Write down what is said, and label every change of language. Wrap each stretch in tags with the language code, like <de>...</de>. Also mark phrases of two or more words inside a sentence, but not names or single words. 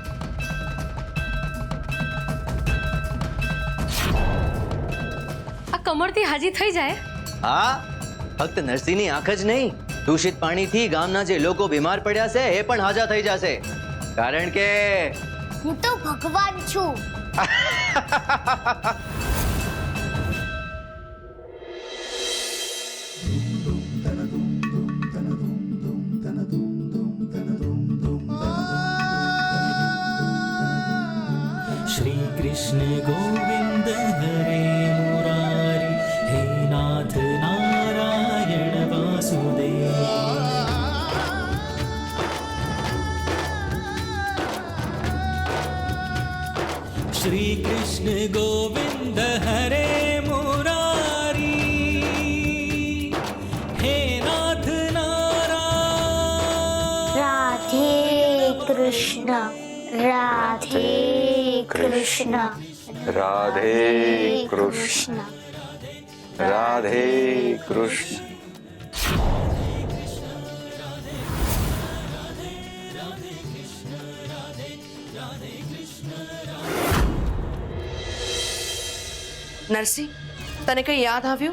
<gu>આ કમળથી હાજી થઈ જાય? હા, ફક્ત નરસિંહની આંખ જ નહીં, દૂષિત પાણીથી ગામના જે લોકો બીમાર પડ્યા છે એ પણ હાજા થઈ જશે. કારણ કે હું તો ભગવાન છું.</gu> <sa>श्री कृष्ण गोविंद हरे मुरारी हे नाथ नारायण वासुदेव श्री कृष्ण गोविंद हरे मुरारी हे नाथ नारायण રાધે કૃષ્ણ, રાધે કૃષ્ણ, રાધે કૃષ્ણ, રાધે કૃષ્ણ.</sa> <gu>નરસિંહ, તને કઈ યાદ આવ્યું?</gu>